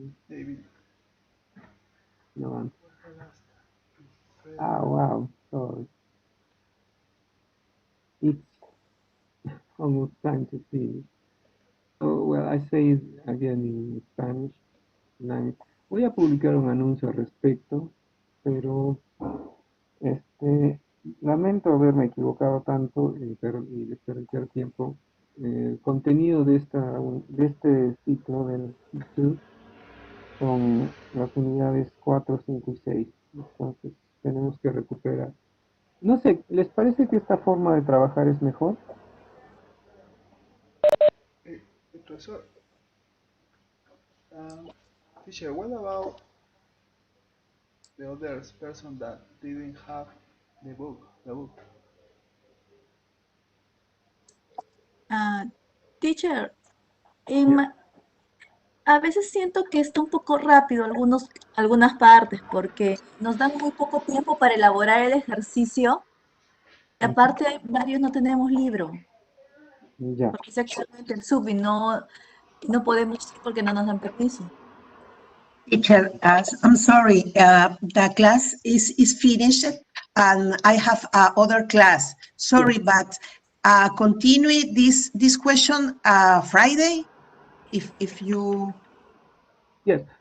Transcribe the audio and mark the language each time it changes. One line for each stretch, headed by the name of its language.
English: David. No. Wow. Sorry. It's almost time to see. Oh, well, I say it again in Spanish.
Spanish: Voy a publicar un anuncio al respecto, pero lamento haberme equivocado tanto y desperdiciar tiempo. El contenido de este ciclo del Q2 son las unidades 4, 5 y 6. Entonces tenemos que recuperar. No sé, ¿les parece que esta forma de trabajar es mejor?
English: Professor, teacher, what about the other person that didn't have the book?
Spanish: Teacher, a veces siento que está un poco rápido algunas partes porque nos dan muy poco tiempo para elaborar el ejercicio. Y aparte, varios no tenemos libro. Ya. Porque es actualmente el sub y no podemos ir porque no nos dan permiso.
English: Teacher, I'm sorry, the class is finished and I have other class. Sorry, but continue this question Friday, if you... Yes.